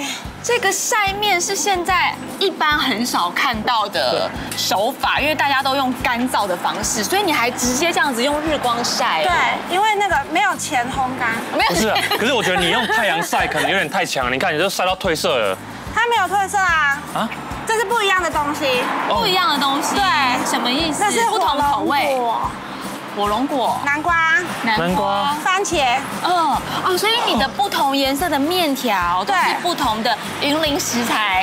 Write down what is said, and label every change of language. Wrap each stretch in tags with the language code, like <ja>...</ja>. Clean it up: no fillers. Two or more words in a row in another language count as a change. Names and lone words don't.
<zh>這個曬麵是現在一般很少看到的手法，因為大家都用乾燥的方式，所以你還直接這樣子用日光曬。對，因為那個沒有前烘乾，沒有。不是啊，可是我覺得你用太陽曬可能有點太強，你看你都曬到褪色了。它沒有褪色啊。啊？這是不一樣的東西，不一樣的東西。對，什麼意思？這是不同口味。火龍果、南瓜、番茄。哦，所以你的不同顏色的面條都是不同的云林食材，</zh>